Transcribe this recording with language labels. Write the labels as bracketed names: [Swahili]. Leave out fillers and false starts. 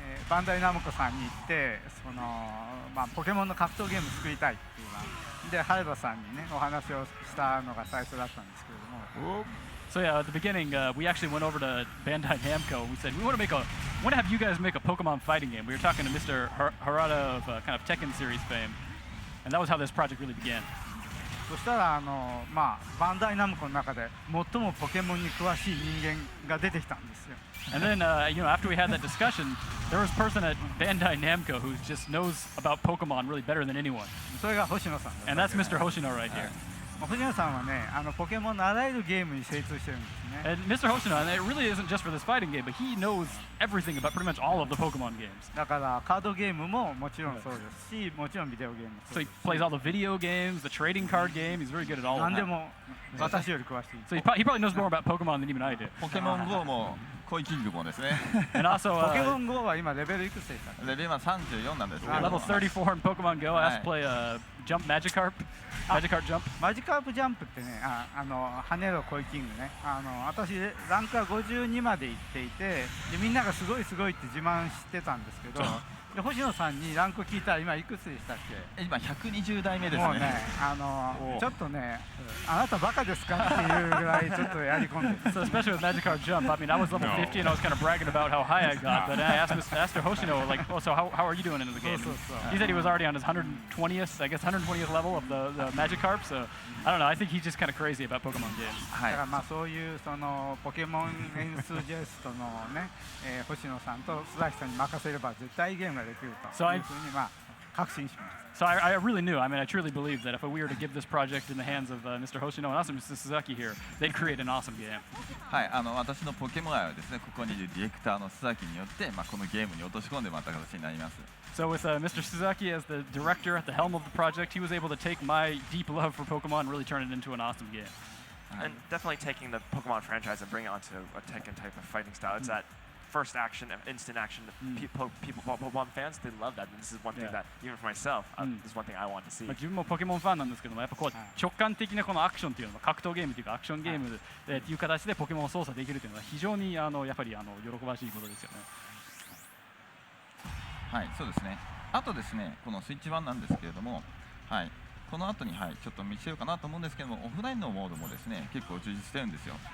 [Japanese] バンダイナムコさんに行ってポケモンの格闘ゲーム作りたいっていうので原田さんにねお話をしたのが最初だったんですけれども、 [English] So yeah, at the beginning, we actually went over to Bandai Namco and we said we want to have you guys make a Pokemon fighting game. We were talking to Mr. Harada of kind of Tekken series fame, and that was how this project really began. [Japanese] そしたらバンダイナムコの中で最もポケモンに詳しい人間が出てきたんですよ。 [English] And then, after we had that discussion, there was a person at Bandai Namco who just knows about Pokemon really better than anyone. [Japanese] それが星野さんだった。 [English] And that's Mr. Hoshino right here. [Japanese] 星野さんはね、ポケモンのあらゆるゲームに精通してるんですね。 [English] Hoshino, and it really isn't just for this fighting game, but he knows everything about pretty much all of the Pokemon games. [Japanese] だからカードゲームももちろんそうですし、もちろんビデオゲームもそ [English] So [Japanese] う [English] he [Japanese] です。 [English] plays all the video games, the trading card game. He's very good at all of [Japanese] 何で [English] that. [Japanese] も私より詳しい。 [English] So he probably knows more about Pokemon than even I do. [Japanese] ポケモン GO もコイキングもですね [English] And also, [Japanese] ポケモン GO は今レベルいくつでしたっけ？レベルは34なんですけど [English] level 34 in Pokemon Go. I asked to play Jump Magikarp. Magikarp Jump. [Japanese] マジカープジャンプってね、跳ねるコイキングね、私ランクは52まで行っていて、でみんながすごいすごいって自慢してたんですけど、で星野さんにランク聞いたら今いくつでしたっけ？今120代目ですもうね、ねちょっとね、あなたバカですかっていうぐらいちょっとやり込んでる。 [English] So especially with Magikarp Jump, I mean, I was level 50 and I was kind of bragging about how high I got, but then I asked Mr. Hoshino, like, oh, so how are you doing in the game? He said he was already on his 120th, I guess 120th level of the Magikarp, so I don't know, I think he's just kind of crazy about Pokemon games. [Japanese] はいだからそういうそのポケモンエンスジェストのね、星野さんと須崎さんに任せれば絶対ゲームができるというふうに確信します。 [English] So I really knew, I mean, I truly believed that if we were to give this project in the hands of Mr. Hoshino and also Mr. Suzaki here, they'd create an awesome game. [Japanese] はい私のポケモン愛はですねここにいるディレクターの須崎によって、このゲームに落とし込んでもらった形になります。 [English] So with Mr. Suzaki as the director at the helm of the project, he was able to take my deep love for Pokemon and really turn it into an awesome game. And definitely taking the Pokemon franchise and bringing it onto a Tekken type of fighting style. It's that first action, instant action. People, Pokemon fans, they love that. And this is one thing that, even for myself, this is one thing I want to see. [Japanese] 自分もポケモンファンなんですけども、やっぱこう直感的なこのアクションっていうのは格闘ゲームというかアクションゲームっていう形でポケモンを操作できるというのは非常にやっぱり喜ばしいことですよね。はいそうですね。あとですねこのスイッチ版なんですけれども、この後にちょっと見せようかなと思うんですけども、オフラインのモードもですね結構充実してるんですよ。